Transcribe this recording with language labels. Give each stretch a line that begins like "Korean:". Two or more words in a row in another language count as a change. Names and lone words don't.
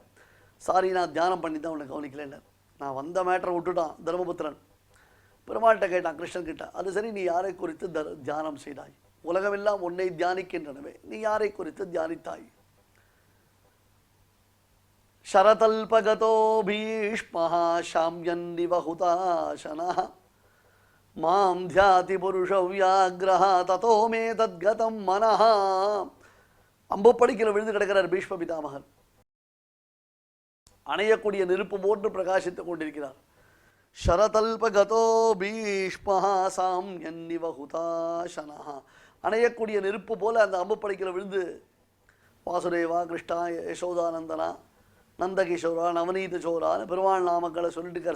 Tamil: சாரி, நான் தியானம் பண்ணி தான் உனக்கு கவனிக்கலன்னு. நான் வந்த மேட்டரை விட்டுட்டான் தர்மபுத்திரன். பெருமாள்கிட்ட கேட்டான், கிருஷ்ணன் கிட்ட, அது சரி, நீ யாரை குறித்து தியானம் செய்தாய்? உலகமெல்லாம் உன்னை தியானிக்கின்றனவே, நீ யாரை குறித்து தியானித்தாய்?
Sanskrit: शरतल्पगतो भीष्मः शाम्यन्निव हुताशनः मां ध्याति पुरुषव्याग्रः ततो मे तद्गतं मनः.
Tamil: அம்புப்படிக்கில் விழுந்து கிடக்கிறார் பீஷ்ம பிதாமகர். அணையக்கூடிய நெருப்பு போன்று பிரகாசித்துக் கொண்டிருக்கிறார்.
Sanskrit: शरतल्पगतो भीष्मः शाम्यन्निव हुताशनः.
Tamil: அணையக்கூடிய நெருப்பு போல அந்த அம்புப்படிக்கில் விழுந்து வாசுதேவா கிருஷ்ணா யசோதானந்தனா நந்தகிஷோரா நவநீத சோரான்னு பெருமாள் நாமக்களை சொல்லிட்டு இருக்கார்.